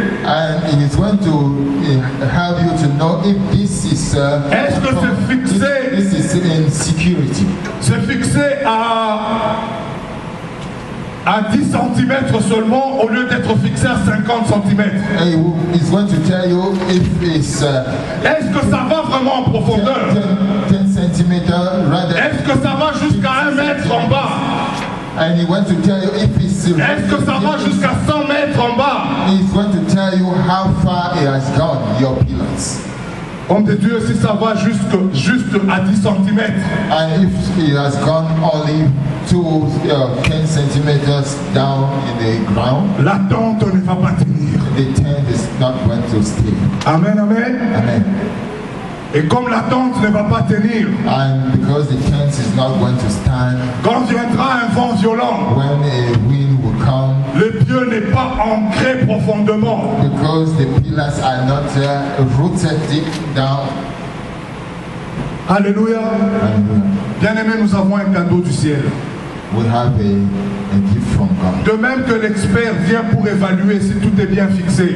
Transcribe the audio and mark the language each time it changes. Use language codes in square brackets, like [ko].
[en] And it is going to help you to know if this is [fr] Est-ce que c'est fixé? [en] if this is in security. [fr] C'est fixé à 10 cm seulement au lieu d'être fixé à 50 cm. [en] It's going to tell you if it's [fr] Est-ce que ça va vraiment en profondeur? [en] 10 centimeter rather. [fr] Est-ce que ça va jusqu'à 1 mètre en bas? [en] And he wants to tell you if it's. [fr] Est-ce que ça va jusqu'à 100 mètres en bas? [en] He's going to tell you how far it has gone, your pillars. [fr] Homme de Dieu, si ça va juste à 10 cm, [en] And if it has gone only 10 centimeters down in the ground, [fr] la tente ne va pas tenir. [en] the tent is not going to stay. [fr] Amen, amen. [en] Amen. [fr] Et comme la tente ne va pas tenir, [en] And because the tent is not going to stand, [fr] quand viendra un vent violent, [en] when a wind will come, [fr] le pieu n'est pas ancré profondément. [en] because the pillars are not rooted deep down. [fr] Alléluia. [en] Hallelujah. [fr] Bien-aimés, nous avons un cadeau du ciel. [en] We have a gift from God. [fr] De même que l'expert vient pour évaluer si tout est bien fixé,